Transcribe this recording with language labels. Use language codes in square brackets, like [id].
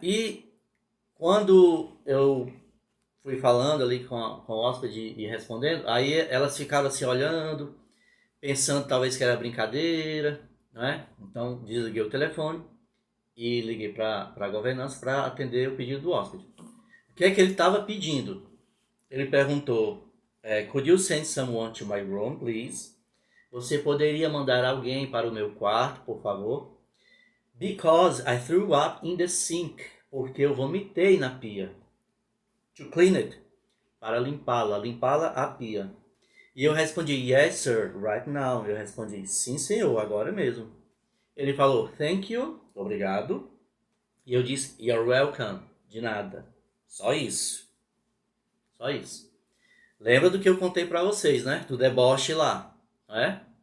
[pt] E quando eu fui falando ali com o hóspede e respondendo, aí elas ficaram assim olhando, pensando talvez que era brincadeira, não é? Então desliguei o telefone e liguei para a governança para atender o pedido do hóspede. O que é que ele estava pedindo? Ele perguntou, [en] could you send someone to my room, please? [pt] Você poderia mandar alguém para o meu quarto, por favor? [en] Because I threw up in the sink. [pt] Porque eu vomitei na pia. [en] To clean it. [pt] Para limpá-la a pia. E eu respondi, [en] yes sir, right now. [pt] Eu respondi, sim senhor, agora mesmo. Ele falou, [en] thank you, [pt] obrigado. E eu disse, [en] you're welcome, [pt] de nada. Só isso. Só isso. Lembra do que eu contei pra vocês, né? Do deboche lá, não é?